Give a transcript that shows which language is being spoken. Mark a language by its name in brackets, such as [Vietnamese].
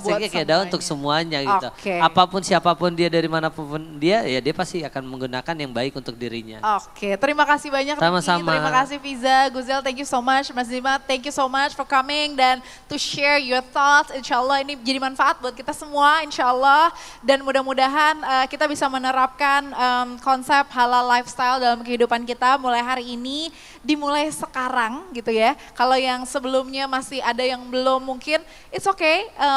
[Indonesian] basicnya kayak dakwah untuk semuanya gitu. Oke. Apapun siapapun dia, dari manapun dia, ya dia pasti akan menggunakan yang baik untuk dirinya. Oke, terima kasih banyak Ricky. Sama-sama. Terima kasih Fiza, Guzel, [English] thank you so much. Mas Zima, thank you so much for coming dan to share your thoughts. [Indonesian] Insya Allah ini jadi manfaat buat kita semua, insya Allah. Dan mudah-mudahan kita bisa menerapkan konsep halal lifestyle dalam kehidupan kita mulai hari ini, dimulai sekarang gitu ya. Kalau yang sebelumnya masih ada yang belum, mungkin [English] it's okay.